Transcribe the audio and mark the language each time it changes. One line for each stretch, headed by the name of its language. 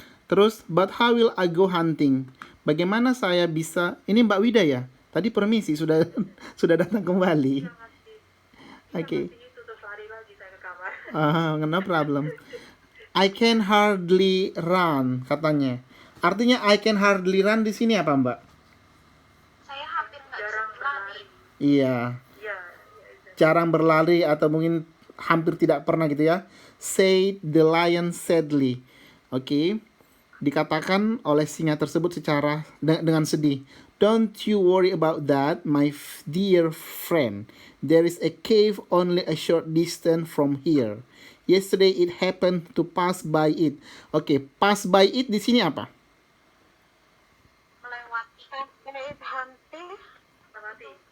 Indonesian: Terus,
English: but how will I go hunting?
Indonesian: Bagaimana saya bisa? Ini Mbak Wida ya. Tadi permisi sudah sudah datang kembali. Oke. Tutup lari lagi saya ke kamar.
English: No problem. I can hardly run
Indonesian: katanya. Artinya
English: I can hardly run
Indonesian: di sini apa Mbak? Saya hampir nggak jarang berlari. Iya. Jarang berlari atau mungkin hampir tidak pernah gitu ya.
English: Said the lion sadly.
Indonesian: Oke. Dikatakan oleh singa tersebut secara dengan sedih.
English: Don't you worry about that, my dear friend. There is a cave only a short distance from here. Yesterday it happened to pass by it.
Indonesian: Oke,
English: pass by it
Indonesian: di sini apa? Melewati.